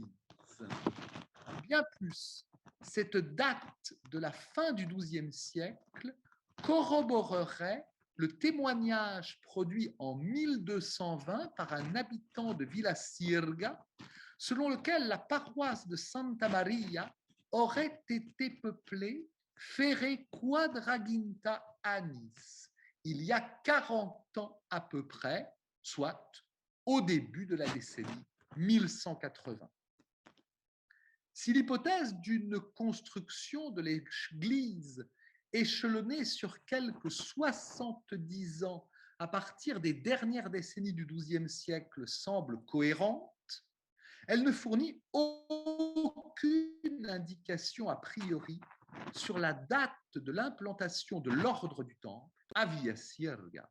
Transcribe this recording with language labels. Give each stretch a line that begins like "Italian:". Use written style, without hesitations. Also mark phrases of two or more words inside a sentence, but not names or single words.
French: Bien plus, cette date de la fin du XIIe siècle corroborerait le témoignage produit en 1220 par un habitant de Villasirga, selon lequel la paroisse de Santa Maria aurait été peuplée
Latin: Fere quadraginta annis,
French: il y a 40 ans à peu près, soit au début de la décennie 1180. Si l'hypothèse d'une construction de l'église échelonnée sur quelques 70 ans à partir des dernières décennies du XIIe siècle semble cohérente, elle ne fournit aucune indication a priori sur la date de l'implantation de l'ordre du Temple à Via Sierga.